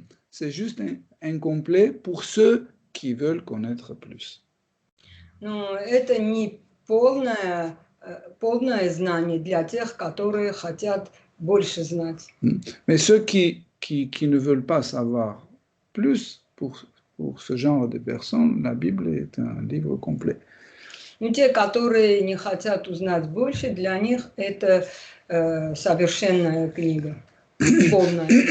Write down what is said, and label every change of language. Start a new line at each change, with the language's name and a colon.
French: C'est juste incomplet pour ceux qui veulent connaître plus.
Russian: Но это не полное знание для тех, которые хотят больше знать.
French: Mais ceux qui ne veulent pas savoir plus, pour ce genre de personnes, la Bible est un livre complet.
Russian: Но те, которые не хотят узнать больше, для них это совершенная книга, полная.